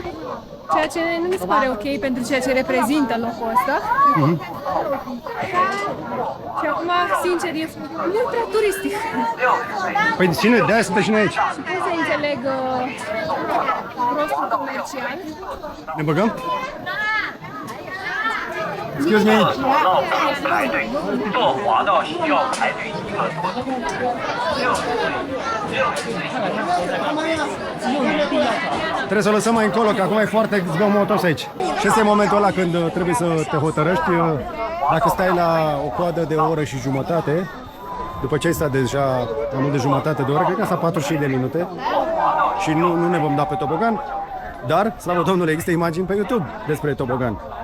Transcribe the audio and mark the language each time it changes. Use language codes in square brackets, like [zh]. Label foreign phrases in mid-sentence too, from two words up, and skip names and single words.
[ro] Ceea ce nu mi se pare ok pentru ceea ce reprezintă locul ăsta. Și acum, sincer, e mult prea turistic. Păi cine? De-aia suntem și noi aici. Și pot să înțeleg nostru comercial. Ne băgăm? [en] Excuse me. [zh] 排队，坐滑道需要排队1个多钟。 [ro] Trebuie să o lăsăm mai încolo, că acum e foarte zgomotos aici. Și ăsta e momentul ăla când trebuie să te hotărăști. Dacă stai la o coadă de o oră și jumătate, după ce ai stat deja mai mult de jumătate de oră, cred că asta 45 de minute, și nu ne vom da pe tobogan, dar, slavă Domnului, există imagini pe YouTube despre tobogan.